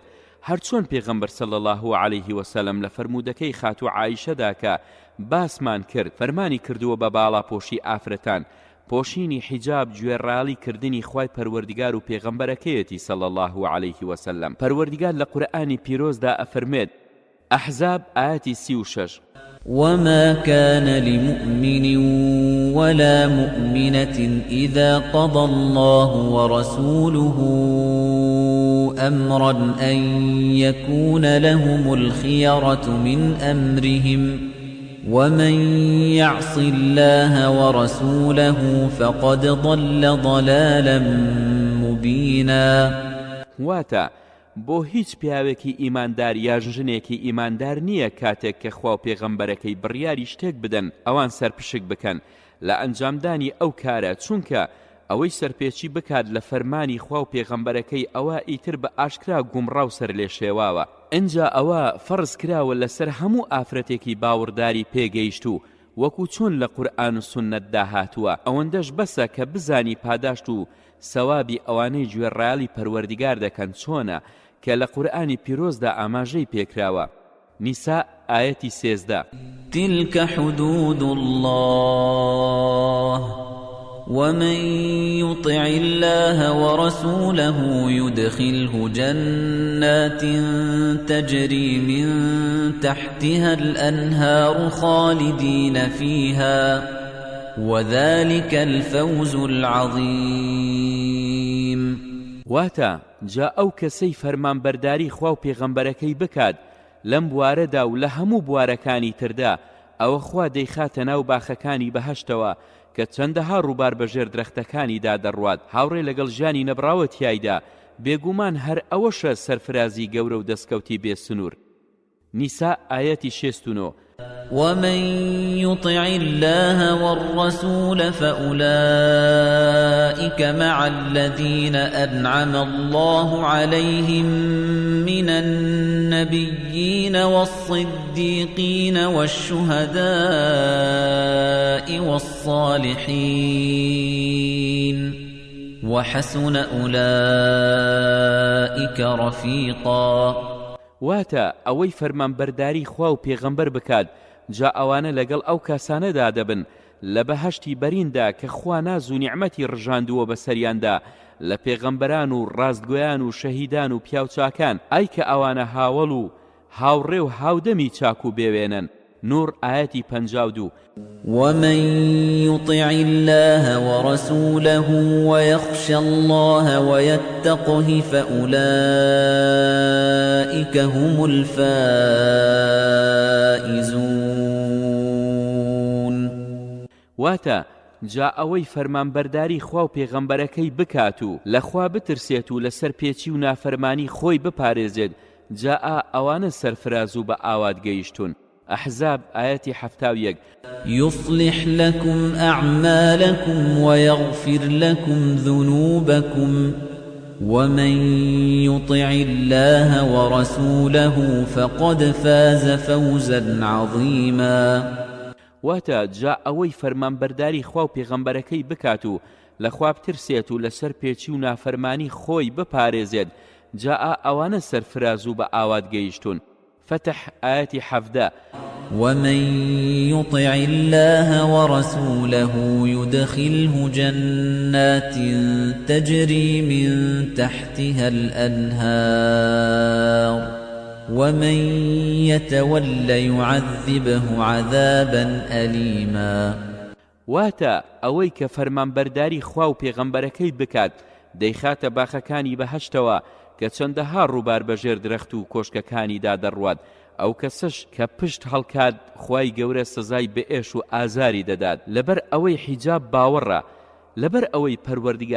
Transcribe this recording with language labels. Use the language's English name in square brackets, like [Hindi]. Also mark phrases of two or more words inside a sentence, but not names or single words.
[Central Kurdish] هەرچۆن پێغەمبەر [Arabic] صلی الله عليه وسلم [Central Kurdish] لە فەرمودەکەی خاتوو عایشەدا کە باسمان کرد فەرمانی کردووە بە باڵاپۆشی ئافرەتان، پۆشینی حیجاب گوێڕاڵی کردنی خوای پەروەردیگار و پێغەمبەرەکەیەتی [Arabic] صلی الله عليه وسلم. [Central Kurdish] پەروەردیگار لە قورئانی پیرۆزدا ئەفەرمێت. ئەحزاب ئاەتی 36. [Arabic] وما كان لمؤمن ولا مؤمنة إذا قضى الله ورسوله أمرا أن يكون لهم الخيرة من أمرهم ومن يعص الله ورسوله فقد ضل ضلالا مبينا. [Central Kurdish] واتا بۆ هیچ پیاوێکی ئیماندار یا ژنێکی ئیماندار نییە کاتێک کە خوا و پێغەمبەرەکەی بڕیاری شتێک بدەن ئەوان سەرپشک بکەن لە ئەنجامدانی ئەو کارە، چونکە ئەوەی سەرپێچی بکات لە فەرمانی خوا و پێغەمبەرەکەی ئەوە ئیتر بە ئاشکرا گومڕاو سەر لێ شێواوە. ئینجا ئەوە فەرز کراوە لەسەر هەموو ئافرەتێکی باوەڕداری پێگەیشت و وەکو چۆن لە قورئان و سوننەتدا هاتووە. ئەوەندەش بەسە کە بزانی پاداشت و سەوابی ئەوانەی گوێڕایەڵی پەروەردیگار دەکەن چۆنە کە لە قورئانی پیرۆزدا ئاماژەی پێکراوە. نیسا ئاەتی 13 [Arabic] تلك حدود الله ومن يطع الله ورسوله يدخله جنات تجري من تحتها الأنهار خالدين فيها وذلك الفوز العظيم. [Central Kurdish] واتا جا ئەو کەسەی فەرمانبەرداری خوا و پێغەمبەرەکەی بکات لەم بوارەدا و لە هەموو بوارەکانی تردا ئەوە خوا دەیخاتە ناو باخەکانی بەهەشتەوە کە چەندەها ڕووبار بەژێر درەختەکانیدا دەڕوات هاوڕێ لەگەڵ ژیانی نەبراوە تیایدا بێگومان هەر ئەوەشە سەرفرازی گەورە و دەستکەوتی بێسنوور. نیسا ئاەتی 69 [Arabic] ومن يطع الله والرسول فأولئك مع الذين أنعم الله عليهم من النبيين والصديقين والشهداء والصالحين وحسن أولئك رفيقا. [Central Kurdish] واتە ئەوەی فەرمانبەرداری خوا و پێغەمبەر بکات جا ئەوانە لەگەڵ ئەو کاسانەدا دەبن لە بەهەشتی بەریندا کە خوا ناز و نیعمەتی ڕژاندووە بەسەریاندا لە پێغەمبەران و ڕاستگویان و شەهیدان و پیاوچاکان ئەی کە ئەوانە هاوڵ و هاوڕێ و هاودەمی چاک و بێوێنن. نور ئاەتی 52 [Arabic] ومن يطع الله ورسوله ويخشى الله ويتقه فأولئك هم الفائزون. [Central Kurdish] واتە جا ئەوەی فەرمانبەرداری خوا و پێغەمبەرەکەی بکات و لە خوا بترسێت و لەسەر پێچی و نافەرمانی خۆی بپارێزێت جا ئەوانە سەرفراز و بە ئاوات گەیشتون. أحزاب آياتي 71 [Arabic] يصلح لكم أعمالكم ويغفر لكم ذنوبكم ومن يطع الله ورسوله فقد فاز فوزا عظيما. [Central Kurdish] واتا جاء أوي فرمان برداري خوا و پێغەمبەرەکەی بکات و لە خوا بترسێت و لەسەر پێچی و نافەرمانی خۆی بپارێزێت جاء ئەوانە سەرفراز و بە ئاوات گەیشتون. فتح آياتي 17 [Arabic] ومن يطع الله ورسوله يدخله جنات تجري من تحتها الأنهار ومن يتول يعذبه عذابا أليما. [Central Kurdish] واتا ئەوەی کە فەرمانبەرداری خوا و پێغەمبەرەکەی بکات دەیخاتە باخەکانی بەهەشتەوە کە چەندەها ڕووبار بەژێر درەخت و کۆشکەکانیدا دەڕوات ئەو کەسش کە پشت هەڵکات خوای گەورە سزای بەئێش و ئازاری دەدات لەبەر ئەوەی حیجاب باوەڕە لەبەر ئەوەی پەروەردگار